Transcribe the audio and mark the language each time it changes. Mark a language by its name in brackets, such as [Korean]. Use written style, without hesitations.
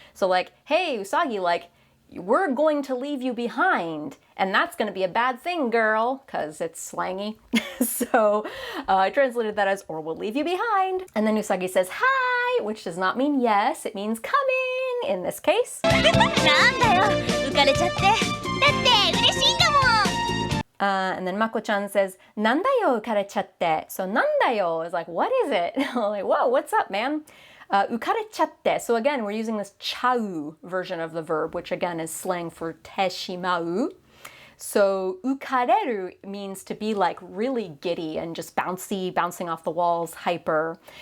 [English] So like, hey Usagi, like, we're going to leave you behind, and that's going to be a bad thing, girl, because it's slangy. So I translated that as, or we'll leave you behind. And then Usagi says, hi, which does not mean yes, it means coming in this case. [Japanese] なんだよ、浮かれちゃって。だって嬉しいんだもん。 [English] And then Mako-chan says, [Japanese] なんだよ、浮かれちゃって. [English] So なんだよ is like, what is it? Like, whoa, what's up, man? Ukarechatte. So again, we're using this chau version of the verb, which again is slang for te shimau. So ukareru means to be like really giddy and just bouncy, bouncing off the walls, hyper.